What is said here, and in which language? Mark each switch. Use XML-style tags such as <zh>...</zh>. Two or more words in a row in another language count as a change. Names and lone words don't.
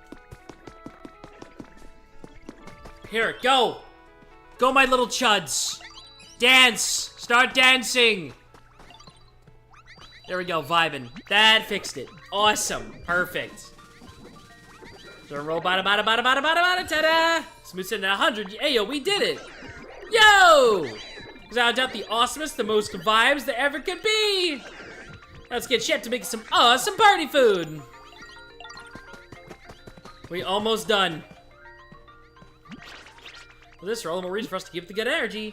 <en>Here, go. Go, my little chuds. Dance. Start dancing. There we go, vibing. That fixed it. Awesome. Perfect. Turn roll, bada, bada, bada, bada, bada, bada, ta-da! Smooth sitting at 100. Hey, yo, we did it. Yo! Without doubt, the awesomest, the most vibes there ever could be. Let's get Chef to make some awesome party food. We almost done. Well, this is all the more reason for us to keep the good energy.</en>